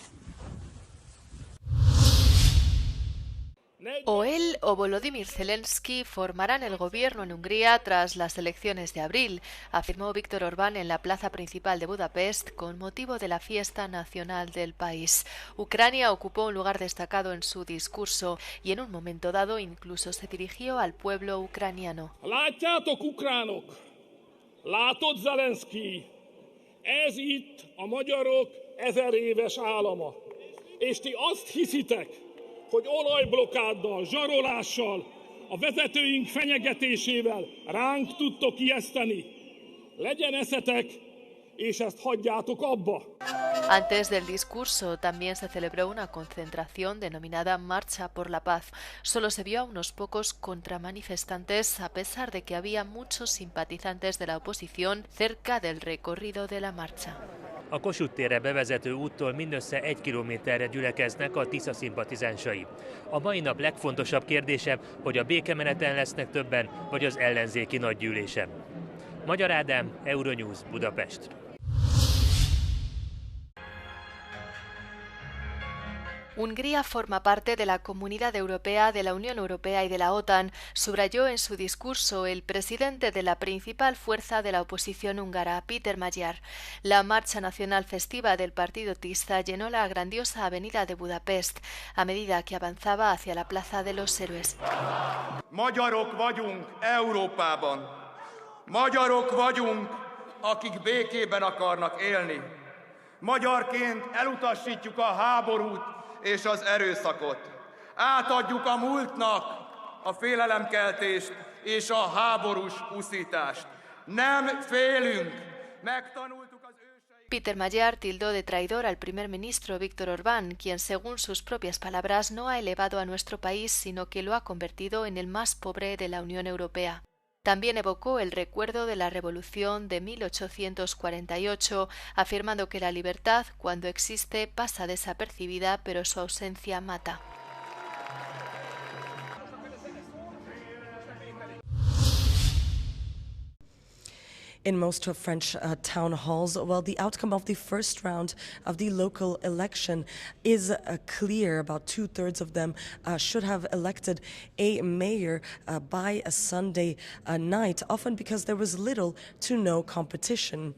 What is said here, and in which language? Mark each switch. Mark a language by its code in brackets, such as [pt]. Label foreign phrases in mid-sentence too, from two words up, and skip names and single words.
[es] O él o Volodymyr Zelensky formarán el gobierno en Hungría tras las elecciones de abril, afirmó Viktor Orbán en la plaza principal de Budapest con motivo de la fiesta nacional del país. Ucrania ocupó un lugar destacado en su discurso y en un momento dado incluso se dirigió al pueblo ucraniano. [hu] Látjátok, ukránok! Látod, Zelensky! Ez itt a magyarok 1000 éves állama. És ti azt hiszitek, hogy olajblokkáddal, zsarolással, a vezetőink fenyegetésével ránk tudtok ijeszteni. Legyen eszetek, és ezt hagyjátok abba. [es] Antes del discurso también se celebró una concentración denominada Marcha por la Paz. Solo se vio a unos pocos contramanifestantes a pesar de que había muchos simpatizantes de la oposición cerca del recorrido de la marcha. [hu] A Kossuth térre bevezető úttól mindössze 1 kilométerre gyülekeznek a Tisza szimpatizánsai. A mai nap legfontosabb kérdése, hogy a békemeneten lesznek többen, vagy az ellenzéki nagygyűlésen. Magyar Ádám, Euronews, Budapest. [es] Hungría forma parte de la Comunidad Europea, de la Unión Europea y de la OTAN, subrayó en su discurso el presidente de la principal fuerza de la oposición húngara, Péter Magyar. La marcha nacional festiva del partido Tisza llenó la grandiosa avenida de Budapest a medida que avanzaba hacia la Plaza de los Héroes. [hu] Magyarok vagyunk Európában. Magyarok vagyunk, akik békében akarnak élni. Magyarként elutasítjuk a háborút és az erőszakot. Átadjuk a múltnak a félelemkeltést és a háborús uszítást. Nem félünk, megtanultuk az őseink. [es] Péter Magyar tildó de traidor al primer ministro Viktor Orbán, quien según sus propias palabras no ha elevado a nuestro país, sino que lo ha convertido en el más pobre de la Unión Europea. También evocó el recuerdo de la Revolución de 1848, afirmando que la libertad, cuando existe, pasa desapercibida, pero su ausencia mata. [en] In most French town halls, well, the outcome of the first round of the local election is clear. About 2/3 of them should have elected a mayor by a Sunday night, often because there was little to no competition.